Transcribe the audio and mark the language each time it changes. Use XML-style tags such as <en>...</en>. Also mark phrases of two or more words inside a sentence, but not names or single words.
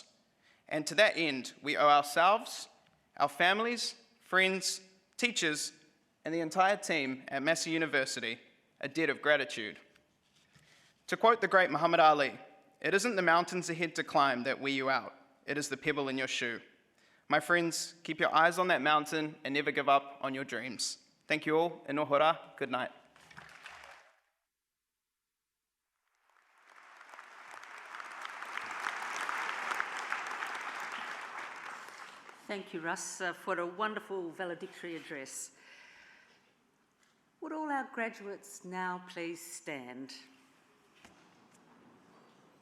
<en>And to that end, we owe ourselves, our families, friends, teachers, and the entire team at Massey University a debt of gratitude. To quote the great Muhammad Ali, "It isn't the mountains ahead to climb that wear you out, it is the pebble in your shoe." My friends, keep your eyes on that mountain and never give up on your dreams. Thank you all,</en> <mi>e noho rā,</mi> <en>good night. Thank you, Russ, for a wonderful valedictory address. Would all our graduates now please stand?</en>